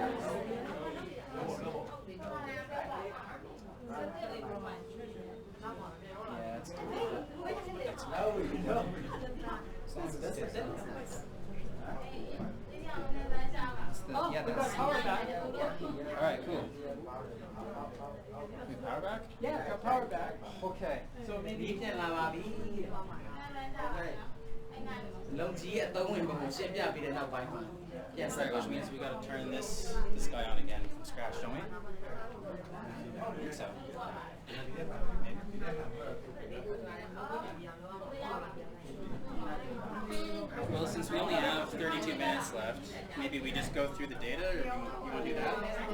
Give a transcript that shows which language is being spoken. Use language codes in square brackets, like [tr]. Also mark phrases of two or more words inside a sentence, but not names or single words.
[en] Yeah, it's good. That's it. Oh, Yeah, we got that's. power back. Alright, cool. We power back? Yeah, got power back. Okay. So maybe. [my] လုံးကြီးအသုံးဝင်ပုံကိုရှင်းပြပြီးတဲ့နောက်ပိုင်းမှာပြန်ဆက် [en] Right, [my] ပါ [en] which [my] မယ် [en] means we gotta turn this guy on again from scratch, don't we? I think so. Well, since we only have 32 minutes left, maybe we just go through the data, or you want to do that?